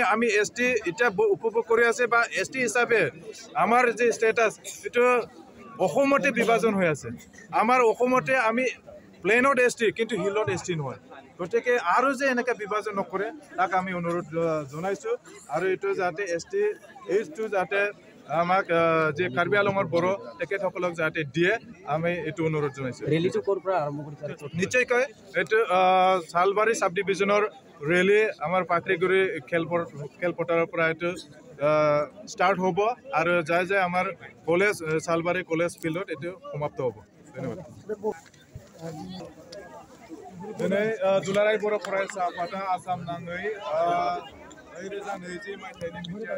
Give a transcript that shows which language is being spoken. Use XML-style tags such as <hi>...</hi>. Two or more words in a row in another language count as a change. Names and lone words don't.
<as>আমি ST এতিয়া উপভোগ কৰি আছে বা ST হিচাপে আমাৰ যে ষ্টেটাছ এইটো অসমতে বিভাজন হৈ আছে আমাৰ অসমতে আমি প্লেনত ST কিন্তু হিলত ST নহয় গতিকে আৰু যে এনেকৈ বিভাজন নকৰে তাক আমি অনুৰোধ জনাইছোঁ আৰু এইটো যাতে ST এইটো যাতে আমাক যে কাৰ্বি আংলঙৰ বড়ো তেখেতসকলক যাতে দিয়ে আমি এইটো অনুৰোধ জনাইছোঁ ৰেলীটো ক'ৰ পৰা আৰম্ভ কৰিছে নিশ্চয়কৈ এইটো চালবাৰী</as> <en>sub division</en> <as>ৰেলী আমাৰ পাখৰিগুৰি খেলপথাৰৰ পৰা এইটো ষ্টাৰ্ট হ'ব আৰু যাই আমাৰ কলেজ চালবাৰী কলেজ ফিল্ডত এইটো সমাপ্ত হ'ব ধন্যবাদ</as> <brx>दिनै दुलाराय बर' फरायसा आफादा आसाम नाङै 2020 मायथाइनि</brx>